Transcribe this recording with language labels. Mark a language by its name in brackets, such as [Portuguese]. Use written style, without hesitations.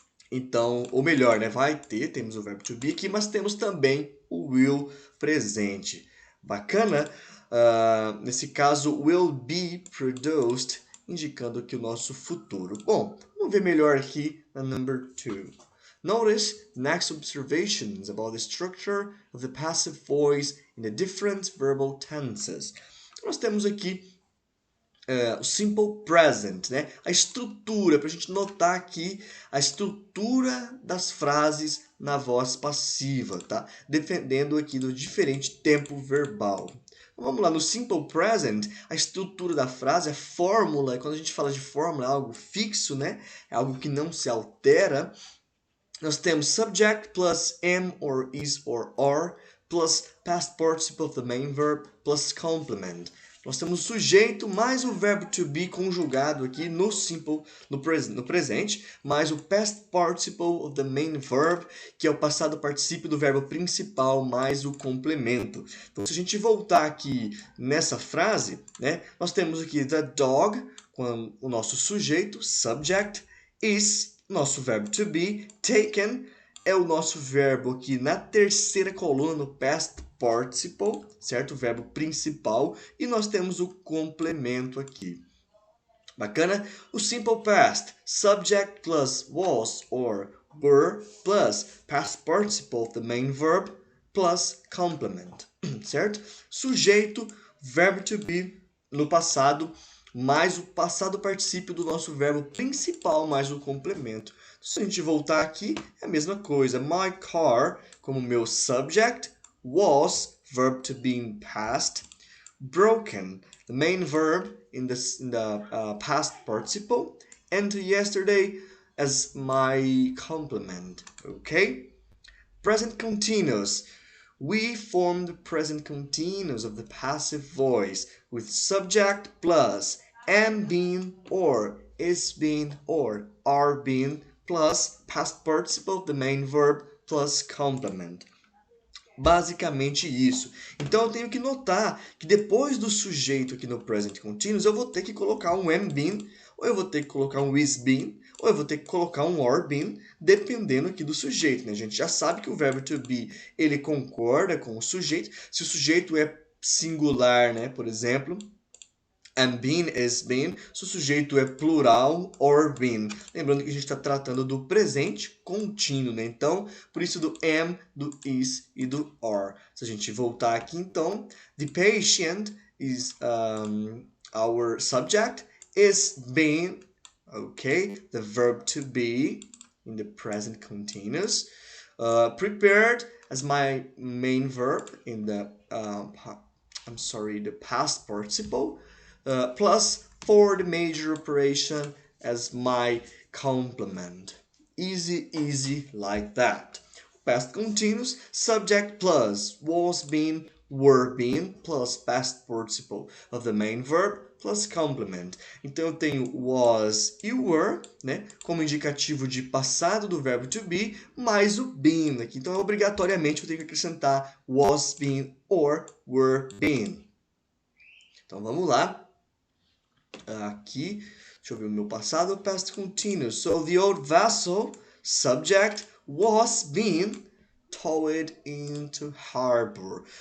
[Portuguese] Então, ou melhor, né? Temos o verbo to be aqui, mas temos também o will presente. Bacana? Nesse caso, will be produced, indicando aqui o nosso futuro. Bom, vamos ver melhor aqui na number 2. [English] Notice next observations about the structure of the passive voice in the different verbal tenses. [Portuguese] Nós temos aqui o simple present, né? A estrutura, para a gente notar aqui a estrutura das frases na voz passiva, tá? Dependendo aqui do diferente tempo verbal. Então, vamos lá, no simple present, a estrutura da frase, a fórmula, quando a gente fala de fórmula, é algo fixo, né? É algo que não se altera. [English] Nós temos subject plus am or is or are plus past participle of the main verb plus complement. [Portuguese] Nós temos o sujeito mais o verbo to be conjugado aqui no simple, no presente, mais o past participle of the main verb, que é o passado particípio do verbo principal, mais o complemento. Então, se a gente voltar aqui nessa frase, né, nós temos aqui the dog, com o nosso sujeito, subject, is nosso verbo to be, taken é o nosso verbo aqui na terceira coluna, no past participle, certo? O verbo principal. E nós temos o complemento aqui. Bacana? O simple past, subject plus was or were plus past participle of the main verb plus complement, certo? Sujeito, verbo to be no passado, mais o passado particípio do nosso verbo principal, mais o complemento. Se a gente voltar aqui, é a mesma coisa. [English] My car, [Portuguese] como meu [English] subject, was, verb to be in past, broken, the main verb in the past participle, and yesterday as my complement. Okay? Present continuous. We form the present continuous of the passive voice with subject plus am being or is being or are being plus past participle, the main verb, plus complement. [Portuguese] Basicamente isso. Então eu tenho que notar que depois do sujeito aqui no present continuous, eu vou ter que colocar um am been, ou eu vou ter que colocar um is been, ou eu vou ter que colocar um are been, dependendo aqui do sujeito, né? A gente já sabe que o verbo to be, ele concorda com o sujeito. Se o sujeito é singular, né, por exemplo, am been, is been. Se o sujeito é plural, or been. Lembrando que a gente está tratando do presente contínuo, né? Então, por isso do am, do is e do are. Se a gente voltar aqui, então, [English] the patient is our subject, is being, okay, the verb to be in the present continuous. Prepared as my main verb in the, the past participle. Plus for the major operation as my complement. Easy, easy like that. Past continuous, subject plus was been, were been, plus past participle of the main verb, plus complement. [Portuguese] Então eu tenho was e were, né, como indicativo de passado do verbo to be, mais o been aqui. Então obrigatoriamente eu tenho que acrescentar was been or were been. Então vamos lá. Aqui, deixa eu ver o meu passado, past continuous. [English] So the old vessel, subject, was being towed into harbor.